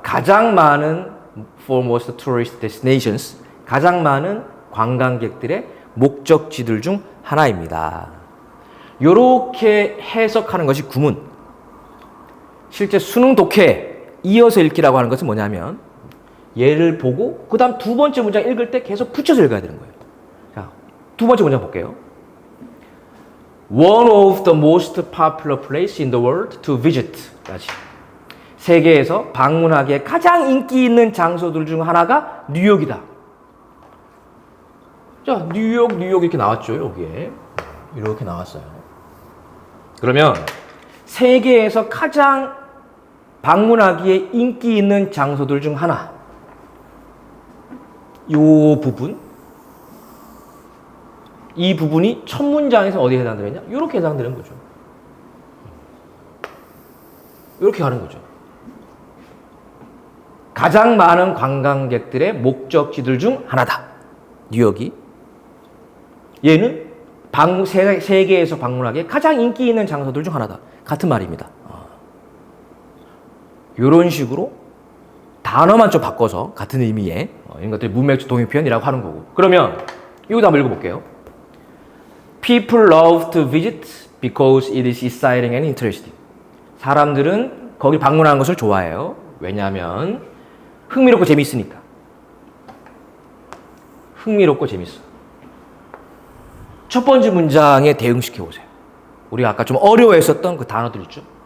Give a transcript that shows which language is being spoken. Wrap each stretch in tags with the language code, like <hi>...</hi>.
<ko>가장 많은</ko> <en>foremost tourist destinations,</en> <ko>가장 많은 관광객들의 목적지들 중 하나입니다. 요렇게 해석하는 것이 구문. 실제 수능 독해 이어서 읽기라고 하는 것은 뭐냐면, 얘를 보고 그 다음 두 번째 문장 읽을 때 계속 붙여서 읽어야 되는 거예요. 자, 두 번째 문장 볼게요.</ko> <en>One of the most popular places in the world to visit.</en> <ko>다시. 세계에서 방문하기에 가장 인기 있는 장소들 중 하나가 뉴욕이다. 자, 뉴욕 이렇게 나왔죠, 여기에. 이렇게 나왔어요. 그러면 세계에서 가장 방문하기에 인기 있는 장소들 중 하나. 이 부분, 이 부분이 첫 문장에서 어디에 해당되느냐? 이렇게 해당되는 거죠. 이렇게 가는 거죠. 가장 많은 관광객들의 목적지들 중 하나다. 뉴욕이. 얘는 세계에서 방문하기에 가장 인기 있는 장소들 중 하나다. 같은 말입니다. 이런 식으로 단어만 좀 바꿔서 같은 의미의 이런 것들이 문맥적 동의 표현이라고 하는 거고. 그러면 이것도 한번 읽어볼게요.</ko> <en>People love to visit because it is exciting and interesting.</en> <ko>사람들은 거기 방문하는 것을 좋아해요. 왜냐하면 흥미롭고 재미있으니까. 흥미롭고 재밌어. 첫 번째 문장에 대응시켜보세요. 우리가 아까 좀 어려워했었던 그 단어들 있죠?</ko>